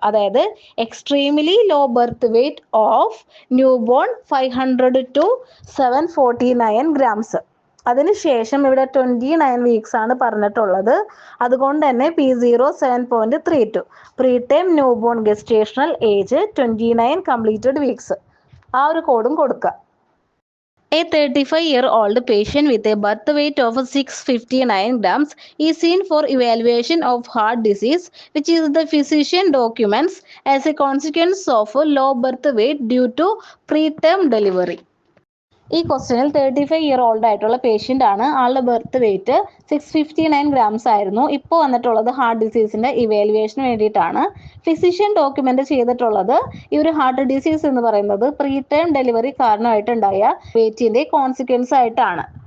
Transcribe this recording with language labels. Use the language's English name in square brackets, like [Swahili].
[English] അതായത് extremely low birth weight of newborn 500 to 749 grams. [Malayalam] അതിനുശേഷം ഇവിടെ 29 weeks ആണ് പറഞ്ഞിട്ടുള്ളത്. അതുകൊണ്ട് തന്നെ [English] P07.32, preterm newborn gestational age 29 completed weeks. [Malayalam] ആ ഒരു കോഡും കൊടുക്കുക. [English] A 35-year-old patient with a birth weight of 659 grams is seen for evaluation of heart disease, which is the physician documents as a consequence of low birth weight due to preterm delivery. [Malayalam] ഈ ക്വസ്റ്റ്യനിൽ 35-year-old ആയിട്ടുള്ള patient ആണ്. ആളുടെ birth wait 659 grams ആയിരുന്നു. ഇപ്പോൾ വന്നിട്ടുള്ളത് heart ഡിസീസിൻ്റെ evaluation വേണ്ടിയിട്ടാണ്. Physician document ചെയ്തിട്ടുള്ളത് ഈ ഒരു ഹാർട്ട് ഡിസീസ് എന്ന് പറയുന്നത് പ്രീ ടൈം ഡെലിവറി കാരണമായിട്ടുണ്ടായ വെയിറ്റിൻ്റെ കോൺസിക്വൻസ് ആയിട്ടാണ്.